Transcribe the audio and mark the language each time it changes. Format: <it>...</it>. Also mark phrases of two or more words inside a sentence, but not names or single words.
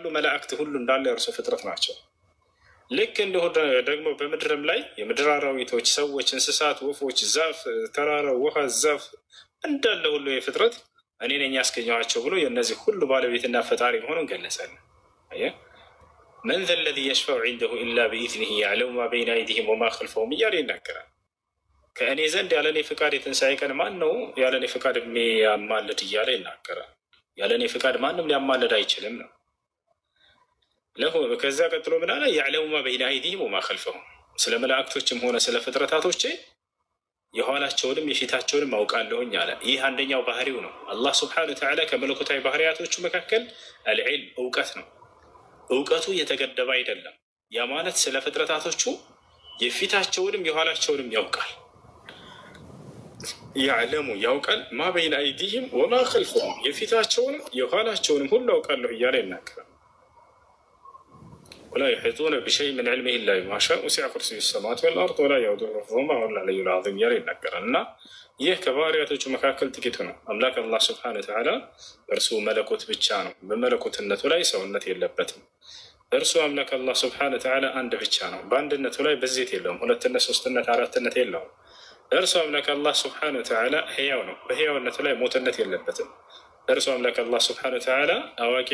<am>መላእክት ሁሉ እንዳለ የእርሱ ፍጥረት ናቸው። ልክ እንዲሁ ደግሞ በምድርም ላይ የምድር አራዊቶች፣ ሰዎች፣ እንስሳት፣ ወፎች፣ ዛፍ፣ ተራራው፣ ውሃ፣ ዛፍ እንዳለ ሁሉ የፍጥረት እኔ ነኝ ያስገኘኋቸው ብሎ የእነዚህ ሁሉ ባለቤትና ፈጣሪ መሆኑን ገለጸልን።</am> <ar>من ذا الذي يشفع عنده إلا بإذنه يعلم ما بين أيديهم وما خلفهم</ar> <am>እያለ ይናገራል። ከእኔ ዘንድ ያለ እኔ ፍቃድ የትንሣኤ ቀን ማን ነው ያለ እኔ ፍቃድ የሚያማልድ እያለ ይናገራል። ያለ እኔ ፍቃድ ማንም ሊያማልድ አይችልም ነው። ከዛ ቀጥሎ ምን አለ?</am> <ar>يعلم ما بين أيديهم وما خلفهم</ar> <am>ስለ መላእክቶችም ሆነ ስለ ፍጥረታቶቼ የኋላቸውንም የፊታቸውንም አውቃለሁኝ አለ። ይህ አንደኛው ባህሪው ነው። አላህ</am> <ar>سبحانه وتعالى</ar> <am>ከመለኮታዊ ባህሪያቶቹ መካከል አልዕልም እውቀት ነው። እውቀቱ የተገደበ አይደለም። ያ ማለት ስለ ፍጥረታቶቹ የፊታቸውንም የኋላቸውንም ያውቃል። ያዕለሙ ያውቃል</am> <ar>ما بين أيديهم وما خلفهم</ar> <am>የፊታቸውንም የኋላቸውንም ሁሉ አውቃለሁ እያለ ይናገራል።</am> <ar>ወላ يحيطون بشيء من علمه إلا بما شاء وسع كرسيه السماوات والأرض ولا يؤوده حفظهما وهو العلي العظيم</ar> <am>እያለ ይናገራል። እና ይህ ከባህሪያቶቹ መካከል ጥቂቱ ነው። አምላክ አላህ</am> <ar>سبحانه وتعالى እርሱ</ar> <am>መለኮት ብቻ ነው። በመለኮትነቱ ላይ ሰውነት የለበትም። እርሱ አምላክ አላህ</am> <ar>سبحانه وتعالى</ar> <am>አንድ ብቻ ነው። በአንድነቱ ላይ በዜት የለውም። ሁለትነት፣ ሶስትነት፣ አራትነት የለውም። እርሱ አምላክ አላህ</am> <ar>سبحانه وتعالى</ar> <am>ሕያው ነው። በሕያውነቱ ላይ ሞትነት የለበትም። እርሱ አምላክ አላህ</am> <ar>سبحانه وتعالى</ar> <am>አዋቂ</am>